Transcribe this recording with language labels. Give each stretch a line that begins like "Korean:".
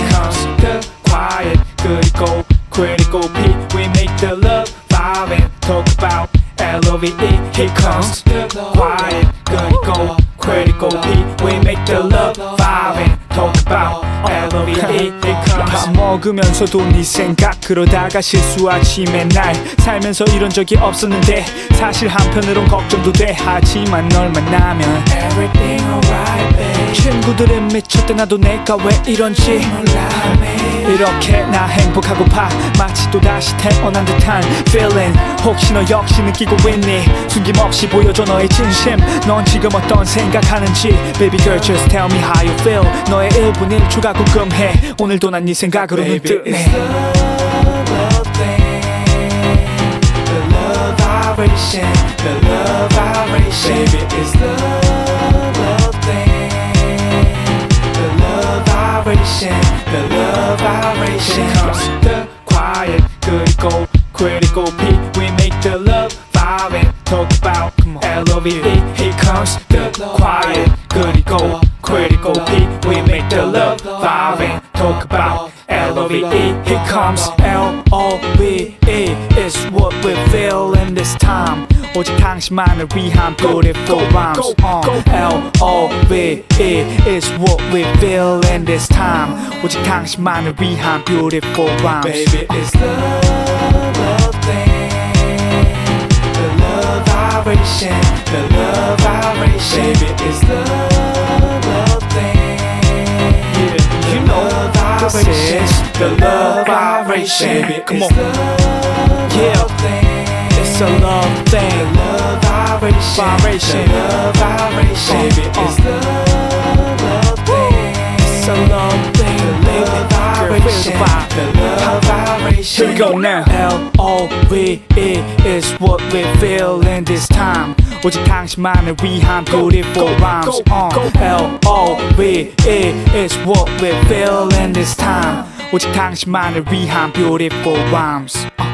English: Here comes the quiet, 그리고 critical P. We make the love vibe and talk about L-O-V-E. Here comes the quiet, 그리고 critical P. We make the love vibe and talk about L-O-V-E.
Korean: 밥 먹으면서도 네 생각 그러다가 실수하지 맨날 살면서 이런 적이 없었는데 사실 한편으론 걱정도 돼. 하지만 널 만나면
English: Everything alright babe.
Korean: 친구들은 미쳤대 나도 내가 왜 이런지 몰라. 이렇게 나 행복하고파 마치 또다시 태어난 듯한 feeling. 혹시 너 역시 느끼고 있니? 숨김없이 보여줘 너의 진심. 넌 지금 어떤 생각하는지
English: Baby girl just tell me how you feel.
Korean: 너의 1분 1초가 궁금해. 오늘도 난 네 생각으로는 뜨네.
English: The love thing, the love vibration, the love vibration. Baby it's the love thing, the love vibration, the love vibration. Here comes the quiet, 그리고 critical P. We make the love vibe and talk about L-O-V-E. Here comes the quiet, 그리고 critical P. We make the love vibe and talk about L-O-V-E. Here comes L-O-V-E. It's what we feel in this time.
Korean: 오직 당신만을 위한
English: beautiful rhymes. L-O-V-E is what we feel in this time.
Korean: 오직 당신만을 위한
English: beautiful rhymes. Baby, it's the love thing, the love vibration, the love vibration. Baby, it's the love thing. Yeah, you know this is the love vibration. Baby, come on, yeah. It's a love thing, the love vibration, the love vibration. Baby, it's the love thing, it's a love thing, the love vibration, the love vibration. Here we go now. L-O-V-E is what we feel in this time.
Korean: 오직 당신만을 위한
English: beautiful rhymes. L-O-V-E is what we feel in this time.
Korean: 오직 당신만을 위한
English: beautiful rhymes.